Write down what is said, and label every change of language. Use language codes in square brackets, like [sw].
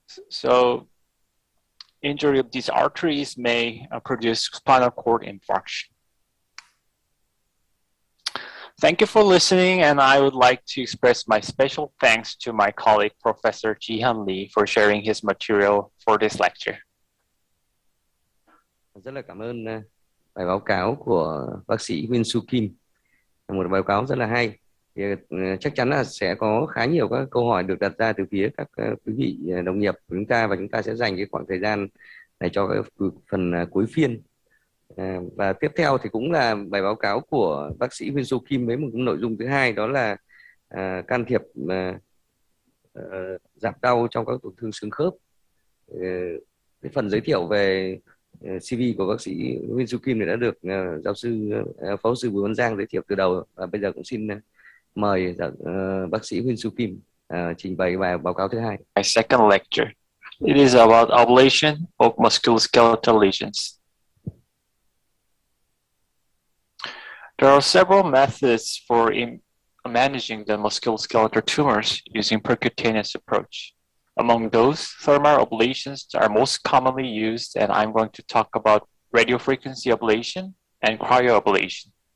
[en] So injury of these arteries may produce spinal cord infarction. Thank you for listening, and I would like to express my special thanks to my colleague, Professor Ji-hyun Lee, for sharing his material for this lecture. [vi] Rất là cảm ơn bài báo cáo của bác sĩ Win-Soo Kim, một báo cáo rất là hay. Thì, chắc chắn là sẽ có khá nhiều các câu hỏi được đặt ra từ phía các quý vị đồng nghiệp của chúng ta, và chúng ta sẽ dành cái khoảng thời gian này cho cái phần cuối phiên. Và tiếp theo thì cũng là bài báo cáo của bác sĩ Win-Soo Kim với một nội dung thứ hai, đó là can thiệp giảm đau trong các tổn thương xương khớp. Cái phần giới thiệu về CV của bác sĩ Win-Soo Kim này đã được giáo sư phó sư Bùi Văn Giang giới thiệu từ đầu, và bây giờ cũng xin mời bác sĩ Win-Soo Kim trình bày bài báo cáo thứ hai. [en] My second lecture. It is about ablation of musculoskeletal lesions. There are several methods for managing the musculoskeletal tumors using percutaneous approach. Among those, thermal ablations are most commonly used, and I'm going to talk about radiofrequency ablation and cryo ablation.